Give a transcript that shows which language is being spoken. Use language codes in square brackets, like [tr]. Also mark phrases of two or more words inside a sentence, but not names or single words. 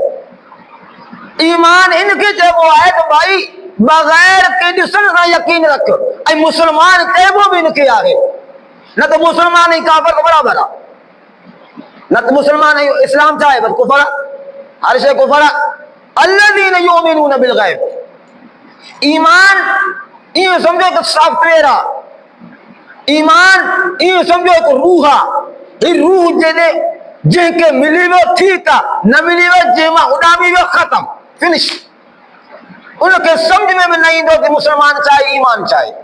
[sd] ईमान इनखे चइबो आहे त भाई बग़ैर के ॾिसण सां यकीन रख। ऐं मुस्लमान चइबो बि इनखे आहे, न त मुस्लमान ऐं काफ़िर त बराबरि आहे। न त मुस्लमान ऐं इस्लाम छा आहे, बस कुफर आहे, हर शइ कुफर आहे। [ar] الذين يؤمنون بالغيب [sd] ईमान इहो सम्झो त सॉफ्टवेयर आहे। ईमान इहो सम्झो हिकु रूह आहे। ही रूह जंहिंखे मिली वियो ठीकु आहे, न मिली वियो जंहिं मां उॾामी वियो ख़तम, फिनिश। उनखे सम्झ में बि न ईंदो कि मुस्लमान छा आहे, ईमान छा आहे।